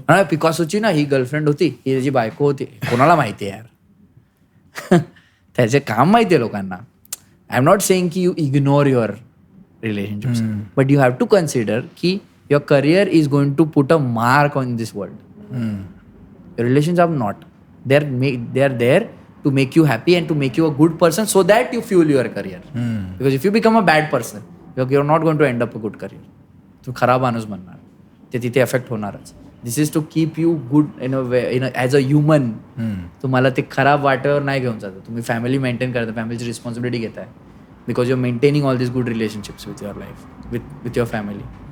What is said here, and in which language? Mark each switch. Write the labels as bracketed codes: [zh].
[mr] पिकासोची ना ही गर्लफ्रेंड होती, ही त्याची बायको होती, कोणाला माहिती आहे यार. त्याचे काम माहिती आहे लोकांना. [en] I am not saying की you ignore your relationships, but you have to consider की your career is going to put a mark on this world. Your relations are not. They are there to make you happy and to make you a good person so that you fuel your career. Because if you become a bad person, you're not going to end up a good career. [mr] तू खराब माणूस बनणार, ते तिथे effect होणारच. [en] This is to keep you good in a way, as a human. [mr] तुम्हाला ते खराब वाटेवर नाही घेऊन जातं. तुम्ही फॅमिली मेंटेन करता, फॅमिलीची रिस्पॉन्सिबिलिटी घेताय, [en] Because you are maintaining all this good relationships with your life, with your family.